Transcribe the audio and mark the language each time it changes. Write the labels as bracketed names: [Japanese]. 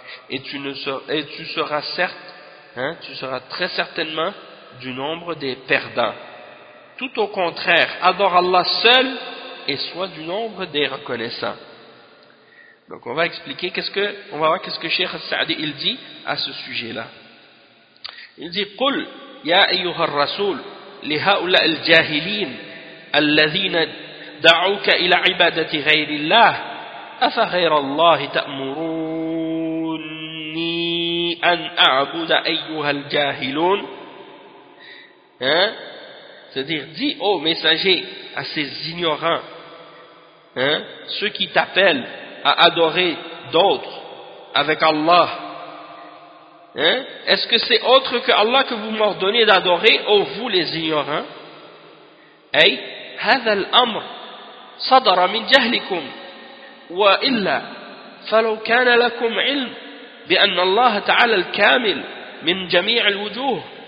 [French] Et tu, ne seras, et tu seras certes, tu seras très certainement du nombre des perdants. Tout au contraire, adore Allah seul et sois du nombre des reconnaissants. Donc on va expliquer, qu'est-ce que, on va voir qu'est-ce que Cheikh Saadi il dit à ce sujet-là. Il dit: [Arabic] قل يا أيها الرسول لهؤلاء الجاهلين الذين دعوك إلى عبادة غير الله أفغير الله تأمروني أن أعبد أيها الجاهلون. [French] C'est-à-dire, dis ô messager à ces ignorants, ceux qui t'appellent à adorer d'autres avec Allah, est-ce que c'est autre que Allah que vous m'ordonnez d'adorer, ô vous les ignorants? [Arabic] Ay, هذا الأمر صدر من جهلكم وإلا فلو كان لكم علم بأن الله تعالى الكامل من جميع الوجوه